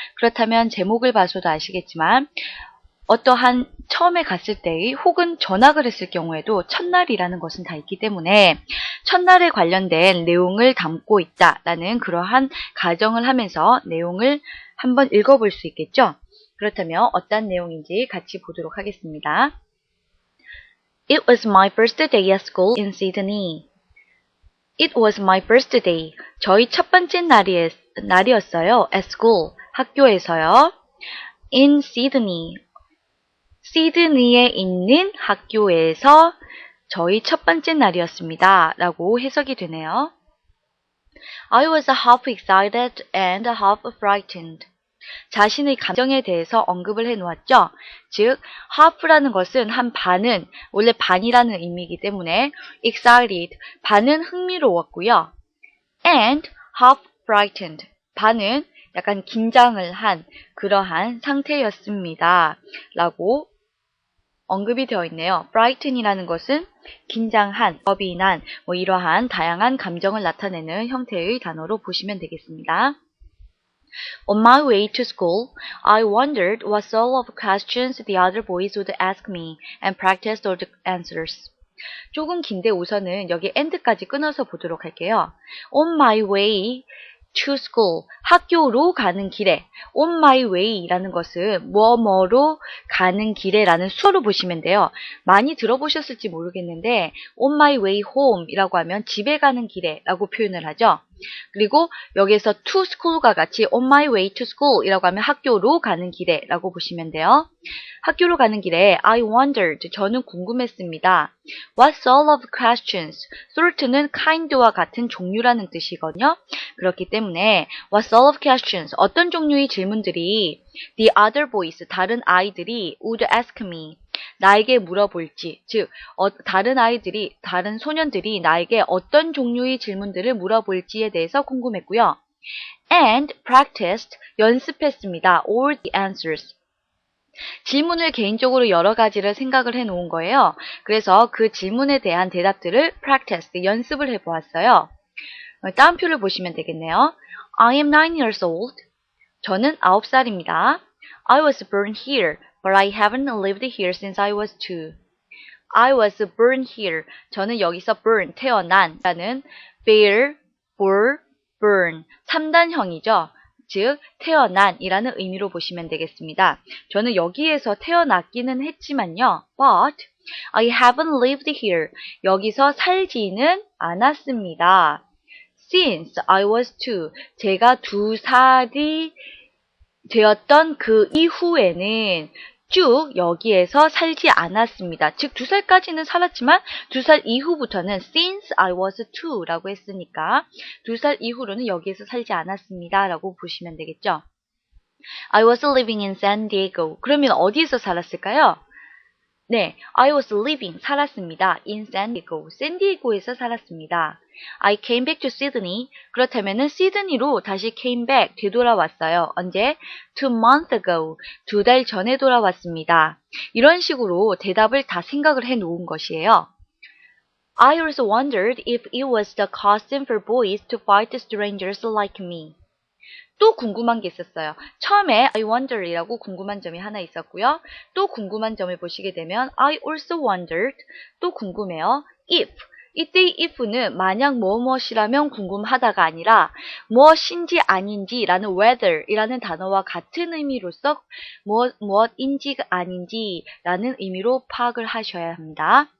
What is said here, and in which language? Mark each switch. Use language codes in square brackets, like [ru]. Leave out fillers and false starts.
[ko] 그렇다면 제목을 봐서도 아시겠지만 어떠한 처음에 갔을 때의 혹은 전학을 했을 경우에도 첫날이라는 것은 다 있기 때문에 첫날에 관련된 내용을 담고 있다라는 그러한 가정을 하면서 내용을 한번 읽어볼 수 있겠죠. 그렇다면 어떤 내용인지 같이 보도록 하겠습니다. [en] It was my first day at school in Sydney. It was my first day. [ko] 저희 첫 번째 날이었어요. [en] At school. [ko] 학교에서요. [en] In Sydney. [ko] 시드니에 있는 학교에서 저희 첫 번째 날이었습니다. 라고 해석이 되네요. [en] I was half excited and half frightened. [ko] 자신의 감정에 대해서 언급을 해놓았죠. 즉, half라는 것은 한 반은, 원래 반이라는 의미이기 때문에 excited, 반은 흥미로웠고요. [en] and half frightened, [ko] 반은 약간 긴장을 한 그러한 상태였습니다. 라고 언급이 되어 있네요. frighten이라는 것은 긴장한, 겁이 난, 이러한 다양한 감정을 나타내는 형태의 단어로 보시면 되겠습니다. [en] On my way to school, I wondered what sort of questions the other boys would ask me and practiced all the answers. [ko] 조금 긴데 우선은 여기 end까지 끊어서 보도록 할게요. [en] On my way to school, [ko] 학교로 가는 길에 [en] on my way [ko] 라는 것은 뭐뭐로 가는 길에라는 수어로 보시면 돼요. 많이 들어보셨을지 모르겠는데 [en] on my way home [ko] 이라고 하면 집에 가는 길에 라고 표현을 하죠. 그리고 여기에서 to school과 같이 [en] on my way to school [ko] 이라고 하면 학교로 가는 길에 라고 보시면 돼요. 학교로 가는 길에 [en] I wondered, [ko] 저는 궁금했습니다. [en] What sort of questions? [ko] sort는 kind와 같은 종류라는 뜻이거든요. 그렇기 때문에 [en] what sort of questions? [ko] 어떤 종류의 질문들이 [en] the other boys, [ko] 다른 아이들이 [en] would ask me, [ko] 나에게 물어볼지, 즉 다른 아이들이, 다른 소년들이 나에게 어떤 종류의 질문들을 물어볼지에 대해서 궁금했고요. [en] And practiced, [ko] 연습했습니다. [en] all the answers. [ko] 질문을 개인적으로 여러 가지를 생각을 해 놓은 거예요. 그래서 그 질문에 대한 대답들을 practice, 연습을 해보았어요. 다음 표를 보시면 되겠네요. [en] I am 9 years old. [ko] 저는 9살입니다. [en] I was born here, but I haven't lived here since I was 2. I was born here. [ko] 저는 여기서 born, 태어난 라는 bear, bore, burn, 3단형이죠. 즉, 태어난이라는 의미로 보시면 되겠습니다. 저는 여기에서 태어났기는 했지만요. [en] But I haven't lived here. [ko] 여기서 살지는 않았습니다. [en] Since I was 2. [ko] 제가 2살이 되었던 그 이후에는 쭉 여기에서 살지 않았습니다. 즉 2살까지는 살았지만 2살 이후부터는 [en] since I was 2 [ko] 라고 했으니까 2살 이후로는 여기에서 살지 않았습니다. 라고 보시면 되겠죠. [en] I was living in San Diego. [ko] 그러면 어디에서 살았을까요? 네, [en] I was living, [ko] 살았습니다. [en] in San Diego, [ko] 샌디에고에서 살았습니다. [en] I came back to Sydney. [ko] 그렇다면은 시드니로 다시 [en] came back, [ko] 되돌아왔어요. 언제? [en] 2 months ago, [ko] 2달 전에 돌아왔습니다. 이런 식으로 대답을 다 생각을 해 놓은 것이에요. [en] I also wondered if it was the custom for boys to fight strangers like me. [ko] 또 궁금한 게 있었어요. 처음에 [en] I wonder [ko] 이라고 궁금한 점이 하나 있었고요. 또 궁금한 점을 보시게 되면 [en] I also wondered, [ko] 또 궁금해요. if, 이때의 if는 만약 무엇이라면 궁금하다가 아니라 무엇인지 아닌지라는 whether이라는 단어와 같은 의미로서 무엇인지 아닌지라는 의미로 파악을 하셔야 합니다.